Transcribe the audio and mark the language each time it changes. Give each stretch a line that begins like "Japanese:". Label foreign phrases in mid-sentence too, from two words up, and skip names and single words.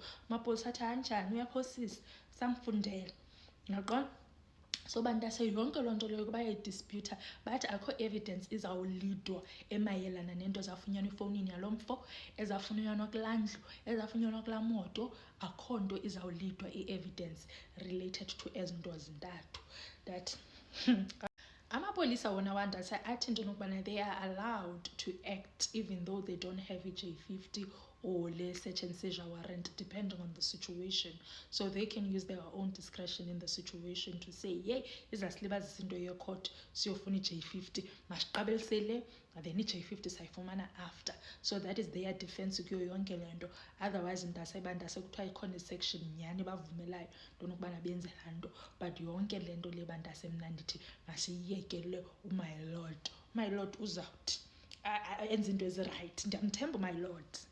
Xhosa: Amapolisa athi anjani uyaphosisa samfundela ngaqona. So bantase yonke loo nto leyo bayayidisputa bathi akho evidence izawulidwa emayelana nento ezafunyanwa efowunini yalo mfo ezafunyanwa kulaa ndlu ezafunyanwa kulaa moto akho nto izawulidwa i-evidence
English: related to
Xhosa: ezi nto zintathu that amapolisa wona wandase athi into nokubana
English: they are allowed to act even though they don't have
Xhosa: i-J50 or le
English: search and seizure warrant depending on the situation. So they can use their own discretion in the situation to say
Xhosa: yey izasilibazisa into yecourt siyofuna i-J50 masiqabelisele
English: then
Xhosa: i-J50 sayifumana
English: after. So that is their defense
Xhosa: kuyo yonke le nto. Otherwise bandase kuthiwa ikhona isection nyhani bavumelayo ntoni ukubana benze laa nto, but yonke le nto le bandase mna ndithi masiyiyekele umy lord.
English: My lord
Xhosa: uzawuthi enze into ezirayithi, ndiyamthemba umy lord.